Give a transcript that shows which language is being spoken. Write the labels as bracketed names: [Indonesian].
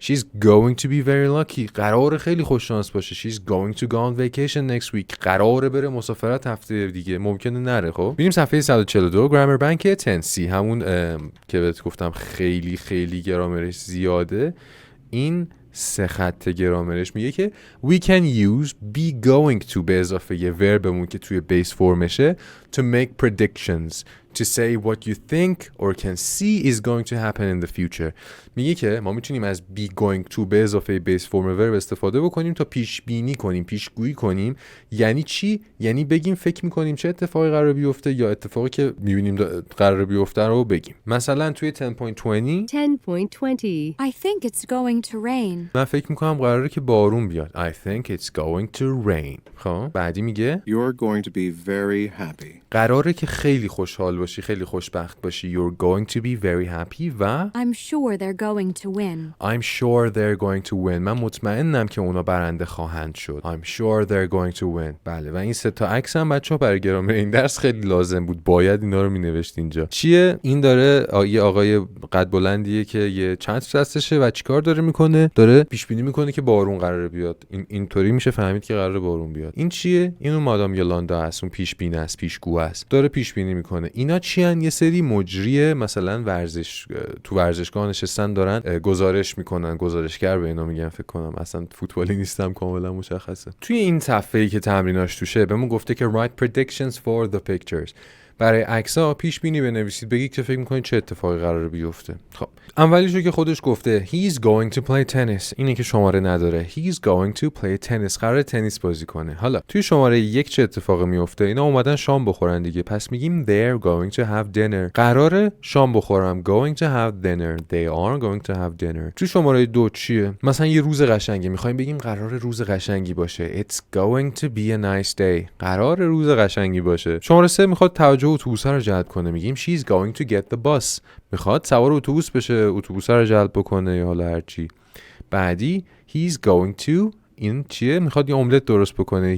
[English] She's going to be very lucky. [Persian] قراره خیلی خوش شانس باشه. [English] She's going to go on vacation next week. [Persian] قراره بره مسافرت هفته دیگه ممکنه نره. خب میریم صفحه 142 grammar bank تنسی همون که بهت گفتم خیلی خیلی گرامرش زیاده. این سه خط گرامرش میگه که [English] we can use be going to [Persian] به اضافه یه وربمون که توی بیس فرمشه [English] to make predictions to say what you think or can see is going to happen in the future. [Persian] میگه که ما میتونیم از [English] be going to [Persian] به اضافه بیس فرم ورب استفاده بکنیم تا پیش بینی کنیم پیش گویی کنیم. یعنی چی؟ یعنی بگیم فکر میکنیم چه اتفاقی قرار بیفته یا اتفاقی که میبینیم قرار بیفته رو بگیم. مثلا توی 10.20 10.20 [English] I think it's going to rain. [Persian] من فکر میکنم قراره که بارون بیاد. [English] I think it's going to rain. [Persian] خب بعدی میگه [English] You're going to be very happy. [Persian] قراره که خیلی خوشحال باشی خیلی خوشبخت باشی. [English] You're going to be very happy و I'm sure they're going to win. I'm sure they're going to win. [Persian] من مطمئنم که اونا برنده خواهند شد. [English] I'm sure they're going to win. [Persian] بله و این سه تا عکس هم بچه‌ها برای گرامر این درس خیلی لازم بود. باید اینا رو مینوشت اینجا. چیه؟ این داره یه آقای قد بلندیه که یه چتر دستشه و چیکار داره میکنه؟ داره پیش بینی میکنه که بارون قراره بیاد. اینطوری میشه فهمید که قراره بارون بیاد. این چیه؟ اینو مادام یولاندا است. اون پیش بین است، پیشگو است. داره پیش بینی میکنه. اینا چیان؟ یه سری مجری مثلا ورزش تو ورزشگاه نشستن دارن گزارش میکنن. گزارشگر به اینا میگن فکر کنم. اصلا فوتبالی نیستم کاملا مشخصه. توی این صفحه‌ای که تمریناش توشه بهمون گفته که [English] write predictions for the pictures. [Persian] برای عکس‌ها پیش بینی بنویسید، بگید که فکر می‌کنید چه اتفاقی قراره بیفته. خب اولیشو که خودش گفته [English] he's going to play tennis، [Persian] اینه که شماره نداره. [English] he's going to play tennis، [Persian] قراره تنیس بازی کنه. حالا توی شماره 1 چه اتفاقی میفته؟ اینا اومدن شام بخورن دیگه، پس میگیم [English] they're going to have dinner، [Persian] قراره شام بخورم. [English] going to have dinner، they are going to have dinner. [Persian] توی شماره 2 چیه؟ مثلا یه روز قشنگی می‌خوایم بگیم قراره روز قشنگی باشه. [English] it's going to be a nice day، [Persian] قراره روز قشنگی باشه. شماره 3 میخواد توجه اتوبوس رو جلب کنه، میگیم [English] she's going to get the bus، [Persian] میخواد سوار اتوبوس بشه، اتوبوس رو جلب بکنه یا حالا هر چی. بعدی [English] he's going to، [Persian] این چیه؟ میخواد یه املت درست بکنه.